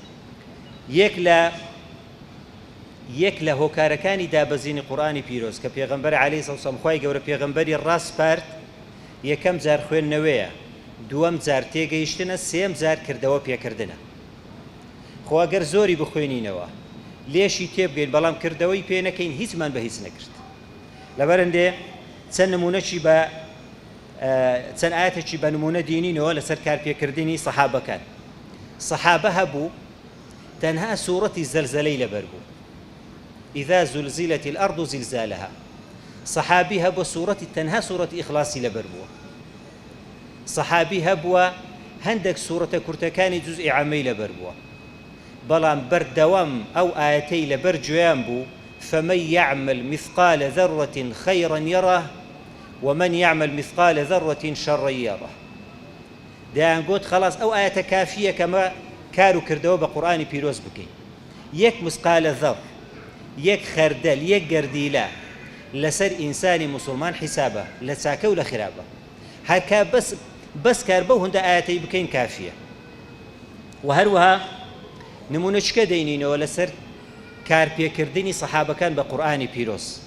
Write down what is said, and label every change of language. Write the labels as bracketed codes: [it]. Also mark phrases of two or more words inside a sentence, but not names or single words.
[ckb] یەک لە هۆکارەکانی دابەزینی قورئانی پیرۆز کە پێغەمبەر [ar] عەلەیهی سڵاو وسەلام [ckb] خوای گەورە پێغەمبەری ڕاست پارت یەکەم جار خوێندنەوەیە دووەم جار تێگەیشتنە سێم جار کردەوە پێکردنە خۆ ئەگەر زۆری بخوێنینەوە لێشی تێبگەین بەڵام کردەوەی پێ نەکەین هیچمان بە هیچ نەکرد لەبەرەندێ چەند نمونەکی بە چەند ئاەتێکی بە نمونە دینینەوە لەسەر کارپێکردنی سەحابەکان سەحابە هەبوو تەنها سوورەتی زەلزەلەی لەبەر بوو [ar] إذا زلزلت الأرض زلزالها [ckb] صحابي هبوا تەنها سوورەتی ئیخلاسی لەبەر بووە صحابي هەبووە هەندێک سوورەتە کورتەکانی جوزئی عامەی لەبەر بووە بەڵام بەردەوام ئەو ئاەتەی لەبەر گوێیان بوو [ar] فمن يعمل مثقال ذرة خيرا يره ومن يعمل مثقال ذرة شرا يره [ckb] دایان گوت خلاص ئەو ئاەتە کافیە کەمە کار و کردەوە بە قورئانی پیرۆز بکەین یەک مسقالە ذەڕ یەک خەردەل یەک گەردیلە لەسەر ئینسانی موسڵمان حیسابە لە چاکە و لە خراپە هەرکا بەس کار بەو هەندە ئاەتەی بکەین کافیە و هەروەها نمونەچکە دەینینەوە لەسەر کارپێکردنی سەحابەکان بە قورئانی پیرۆز